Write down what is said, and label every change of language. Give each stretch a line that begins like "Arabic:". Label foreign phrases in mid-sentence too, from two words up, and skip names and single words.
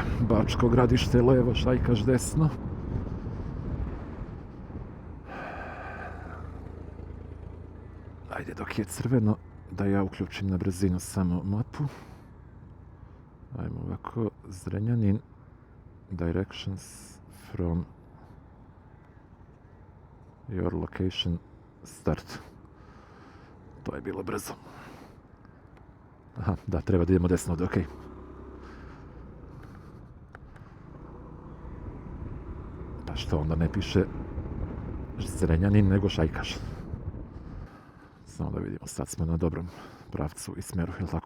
Serbian: Bačko Gradište levo, Šajkaš desno. Ajde, dok je crveno, da ja uključim na brzinu samo mapu. Ajmo ovako, Zrenjanin,
English: directions from your location, start.
Serbian: To je bilo brzo. Aha, da, treba da idemo desno ovdje, okej. Pa što onda ne piše Zrenjanin nego Šajkaš? Samo da vidimo, sad smo na dobrom pravcu i smjeru, jel' tako?